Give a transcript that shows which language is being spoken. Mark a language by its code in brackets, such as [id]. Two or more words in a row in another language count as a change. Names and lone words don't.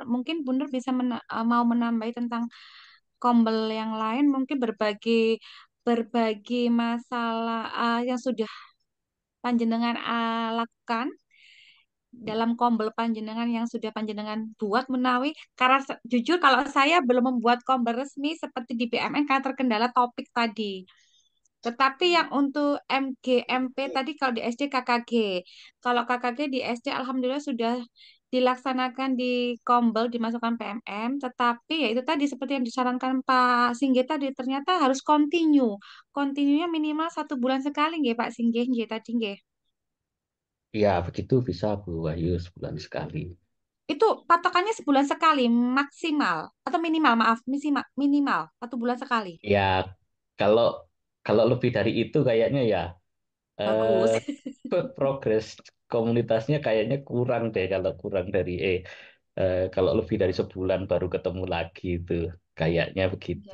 [id] Mungkin Bu Nur bisa mau menambahi tentang kombel yang lain, mungkin berbagi berbagi masalah yang sudah panjenengan lakukan dalam kombel panjenengan yang sudah panjenengan buat menawi karena jujur kalau saya belum membuat kombel resmi seperti di BMN karena terkendala topik tadi. Tetapi yang untuk MGMP tadi kalau di SD KKG. Kalau KKG di SD alhamdulillah sudah dilaksanakan di Kombel, dimasukkan PMM, tetapi ya itu tadi seperti yang disarankan Pak Singgih tadi ternyata harus continue. Continuenya minimal 1 bulan sekali nggih Pak Singgih nggih tadi nggih. Ya, begitu bisa Bu Wahyu sebulan sekali. Itu patokannya 1 bulan sekali maksimal atau minimal maaf minimal 1 bulan sekali. Ya, kalau kalau lebih dari itu kayaknya ya Bagus. eh, progres komunitasnya kayaknya kurang deh kalau kurang dari kalau lebih dari sebulan baru ketemu lagi itu kayaknya begitu.